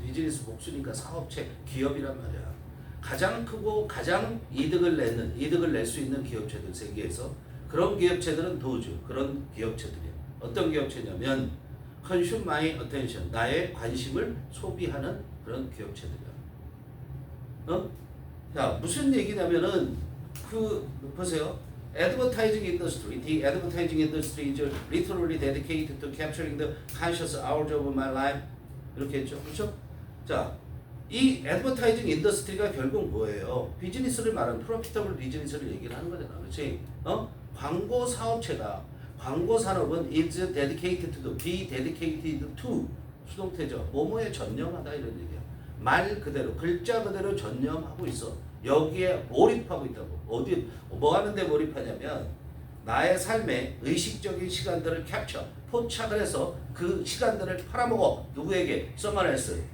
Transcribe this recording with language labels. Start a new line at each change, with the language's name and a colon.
Korean: 비즈니스 복수니까 사업체, 기업이란 말이야. 가장 크고 가장 이득을 낼 수 있는 기업체들 세계에서 그런 기업체들은 도주 그런 기업체들이야. 어떤 기업체냐면
English: consume my attention
Korean: 나의 관심을 소비하는 그런 기업체들이야. 자, 무슨 얘기냐면은 보세요.
English: Advertising industry, the advertising industry is literally dedicated to capturing the conscious hours of my life.
Korean: 이렇게 했죠, 그렇죠? 자. 이 애드버타이징 인더스트리가 결국 뭐예요? 비즈니스를 말하는 프로피터블 비즈니스를 얘기를 하는 거잖아. 그렇지? 광고 사업체가 광고 산업은
English: is dedicated to, be dedicated to
Korean: 수동태죠. 뭐뭐에 전념하다 이런 얘기야. 말 그대로 글자 그대로 전념하고 있어. 여기에 몰입하고 있다고. 어디 뭐 하는데 몰입하냐면 나의 삶의 의식적인 시간들을 캡처, 포착을 해서 그 시간들을 팔아먹어. 누구에게?
English: someone else.